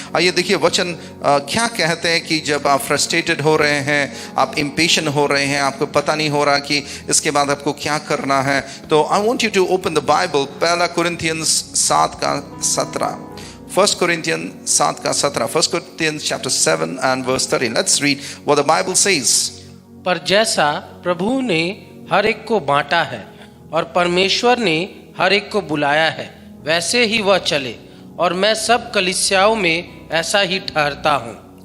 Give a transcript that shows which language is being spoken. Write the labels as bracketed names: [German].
[Hindi] आइए देखिए वचन क्या कहते हैं कि जब आप फ्रस्ट्रेटेड हो रहे हैं, आप इम्पेशेंट हो रहे हैं, आपको पता नहीं हो रहा कि इसके बाद आपको क्या करना है, तो [English] I want you to open the Bible. [Hindi] 1 कुरिन्थियंस 7 का 17। [English] 1 Corinthians 7 का 17, 1 Corinthians chapter 7 and verse 13. Let's read what the Bible says. [Hindi] पर जैसा प्रभु ने हर एक को बांटा है और परमेश्वर ने हर एक को बुलाया है, वैसे ही वह चले, और मैं सब कलीसियाओं में ऐसा ही ठहरता हूँ।